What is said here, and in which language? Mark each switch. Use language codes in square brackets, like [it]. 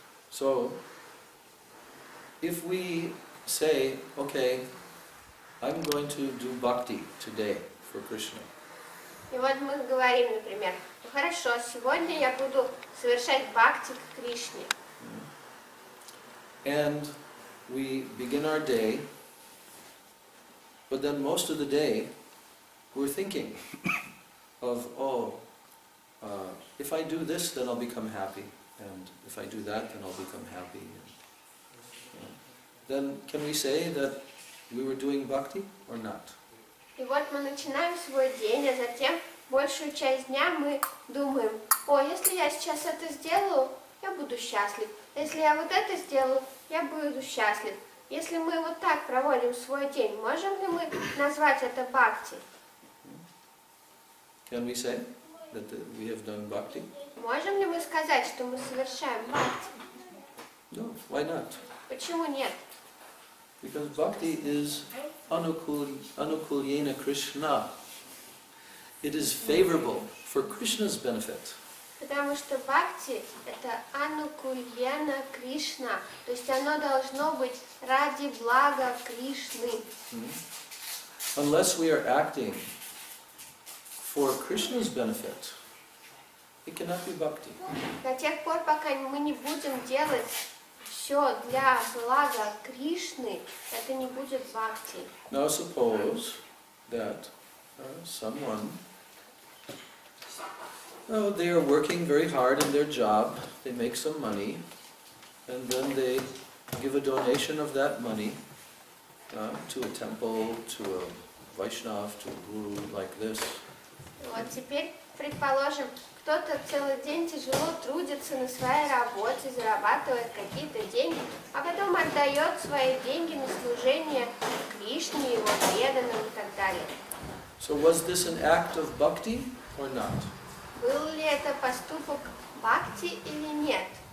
[en] So, if we say, okay, I'm going to do bhakti today for Krishna. [ru] И вот мы говорим, например, ну хорошо, сегодня я буду совершать бхакти к Кришне. [en] And we begin our day, but then most of the day we're thinking of, if I do this, then I'll become happy, and if I do that, then I'll become happy. Then can we say that we were doing bhakti or not? [ru] И вот мы начинаем свой день, а затем большую часть дня мы думаем, если я сейчас это сделаю, я буду счастлив. Если я вот это сделаю, я буду счастлив. Если мы вот так проводим свой день, можем ли мы назвать это бхакти? [en] Can we say that we have done bhakti? [ru] Можем ли мы сказать, что мы совершаем бхакти? [en] No, why not? [ru] Почему нет? [en] Because bhakti is anukulyena Krishna. It is favorable for Krishna's benefit. [ru] Потому что бхакти — это анукульена Кришна, то есть оно должно быть ради блага Кришны. [en] Unless we are acting for Krishna's benefit, it cannot be bhakti. [ru] До тех пор, пока мы не будем делать все для блага Кришны, это не будет бхакти. [en] Now suppose that someone, they are working very hard in their job, they make some money, and then they give a donation of that money to a temple, to a Vaishnava, to a guru like this. [ru] Вот теперь, предположим, кто-то целый день тяжело трудится на своей работе, зарабатывает какие-то деньги, а потом отдает свои деньги на служение Кришне, его преданным и так далее. [en] So was this an act of bhakti or not? [ru] Был ли это поступок бхакти или нет?